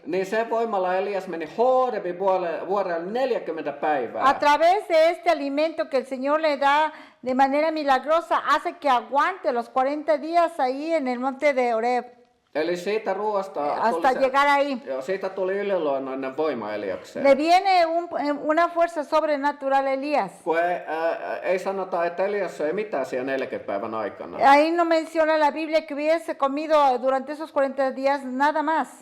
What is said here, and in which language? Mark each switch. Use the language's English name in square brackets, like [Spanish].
[Finnish] niin sen voimalla Elias meni Horebin vuorelle 40 päivää. [Spanish] A través de este alimento que el Señor le da de manera milagrosa, hace que aguante los 40 días ahí en el monte de Horeb, [Finnish] Eli siitä ruoasta [Spanish] hasta llegar ahí. [Finnish] siitä tuli yliluonnollinen voima Eliakseen. [Spanish] Le viene una fuerza sobrenatural a Elías. [Finnish] Kun ei sanota, että Elias ei mitään siellä 40 päivän aikana. [Spanish] Ahí no menciona la Biblia que hubiese comido durante esos 40 días nada más.